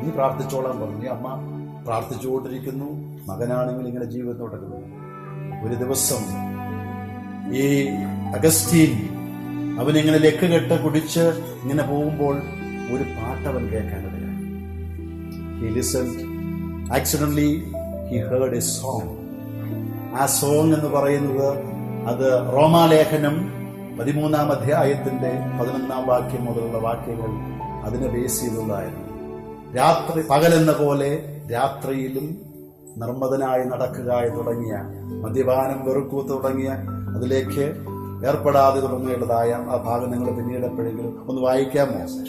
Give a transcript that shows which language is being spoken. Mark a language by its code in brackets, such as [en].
[ml] നീ പ്രാർത്ഥിച്ചോളാൻ പറഞ്ഞു. അമ്മ പ്രാർത്ഥിച്ചുകൊണ്ടിരിക്കുന്നു. മകനാണെങ്കിൽ ഇങ്ങനെ ജീവിതം തുടങ്ങുന്നു. ഒരു ദിവസം ഈ അഗസ്റ്റീൻ അവനിങ്ങനെ ലക്കുകെട്ട് കുടിച്ച് ഇങ്ങനെ പോകുമ്പോൾ ഒരു പാട്ടവൻ കേൾക്കാനിടയായി. [en] He listened. Accidentally he heard a song. [ml] ആ സോങ് എന്ന് പറയുന്നത് അത് റോമാലേഖനം 13-ാം അധ്യായത്തിന്റെ 11-ാം വാക്യം മുതലുള്ള വാക്യങ്ങൾ അതിനെ ബേസ് ചെയ്തുള്ളതായിരുന്നു. രാത്രി പകലെന്ന പോലെ രാത്രിയിലും നിർമ്മതനായി നടക്കുക തുടങ്ങിയ, മദ്യപാനം വെറുക്കൂ തുടങ്ങിയ, അതിലേക്ക് ഏർപ്പെടാതെ തുടങ്ങിയുള്ളതായ ആ ഭാഗം നിങ്ങൾ പിന്നീട് എപ്പോഴെങ്കിലും ഒന്ന് വായിക്കാമോ?